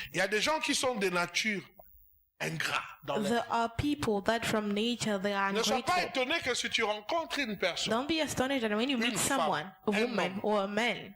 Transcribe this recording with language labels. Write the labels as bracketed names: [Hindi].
[French] Il y a des gens qui sont de nature ingrat dans [English] there are people that from nature they are ungrateful. [French] Ne sois pas étonné que si tu rencontres une personne. [English] Don't be astonished that when you meet someone, a woman or a man,